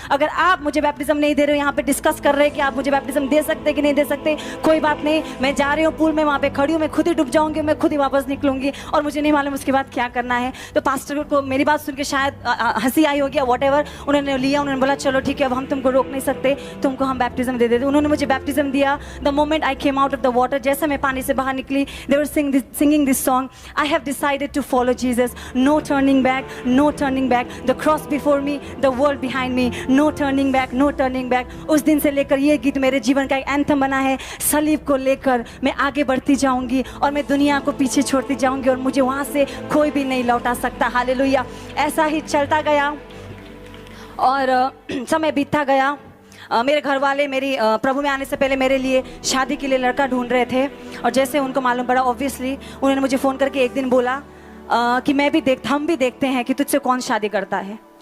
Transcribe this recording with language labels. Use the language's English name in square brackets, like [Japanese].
[Hindi] अगर आप मुझे बैप्टिज्म नहीं दे रहे हो, यहाँ पे डिस्कस कर रहे हैं कि आप मुझे बैप्टिज्म दे सकते कि नहीं दे सकते, कोई बात नहीं, मैं जा रही हूँ पूल में, वहाँ पे खड़ी हूँ, मैं खुद ही डूब जाऊंगी, मैं खुद ही वापस निकलूंगी और मुझे नहीं मालूम उसके बाद क्या करना है। तो पास्टर को मेरी बात सुन के शायद हंसी आई होगी, वॉट एवर, उन्होंने लिया। उन्होंने बोला चलो ठीक है, अब हम तुमको रोक नहीं सकते, तुमको हम बैप्टिज्म दे देते। उन्होंने मुझे बैप्टिज्म दिया। [English] the moment I came out of the water, [Hindi] जैसे मैं पानी से बाहर निकली, [English] They were singing this song, I have decided to follow Jesus, no turning back, no turning back, the cross before me, the world behind me, no turning back, no turning back। [Hindi] उस दिन से लेकर ये गीत मेरे जीवन का एक एंथम बना है। सलीब को लेकर मैं आगे बढ़ती जाऊंगी और मैं दुनिया को पीछे छोड़ती जाऊंगी और मुझे वहां से कोई भी नहीं लौटा सकता। हालेलुया। ऐसा ही चलता गया और समय बीतता गया। मेरे घर वाले मेरी प्रभु में आने से पहले मेरे लिए शादी के लिए लड़का ढूंढ रहे थे, और जैसे उनको मालूम पड़ा ऑब्वियसली उन्होंने मुझे फ़ोन करके एक दिन बोला कि हम भी देखते हैं कि तुझसे कौन शादी करता है।